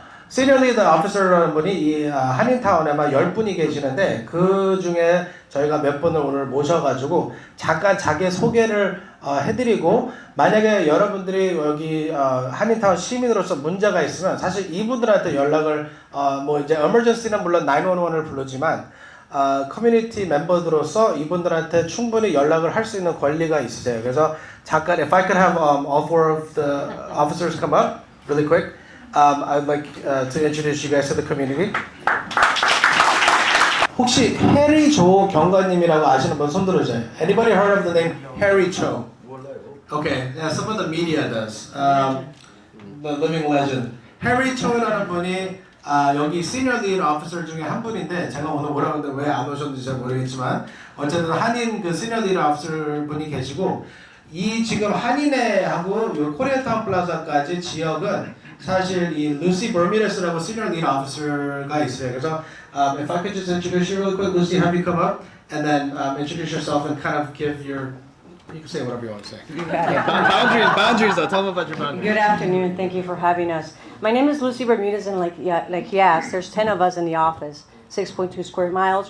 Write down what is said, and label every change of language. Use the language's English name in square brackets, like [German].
[Korean] Senior Lead Officer라는 분이 이 한인타운에만 10분이 계시는데 그 중에 저희가 몇 분을 오늘 모셔가지고 잠깐 자기 소개를 해드리고 만약에 여러분들이 여기 한인타운 시민으로서 문제가 있으면 사실 이분들한테 연락을 뭐 이제 emergency는 물론 911을 부르지만 커뮤니티 멤버들로서 이분들한테 충분히 연락을 할 수 있는 권리가 있으세요. 그래서 잠깐 [English] if I could have all four of the officers come up really quick. I'd like to introduce you guys to the community. [Korean] 혹시 해리 조 경관님이라고 아시는 분 손 들어주세요. [English] Anybody heard of the name Harry Cho? Okay, yeah, some of the media does. The living legend. [Korean] Harry Cho라는 분이 여기 Senior Lead Officer 중에 한 분인데 제가 오늘 오라고 했는데 왜 안 오셨는지 잘 모르겠지만 어쨌든 한인 그 Senior Lead Officer 분이 계시고 이 지금 한인회하고 요 코리아타운 플라자까지 지역은 사실 이 루시 버미레스라고 Senior Lead Officer가 있어요. [English] 그래서 if I could just introduce you real quick, Lucy, have you come up and then introduce yourself and kind of give your, you can say whatever you want to say. Boundaries though. Tell them about your boundaries. Good afternoon. Thank you for having us. My name is Lucy Bermudez, and like he asked, there's 10 of us in the office, 6.2 square miles.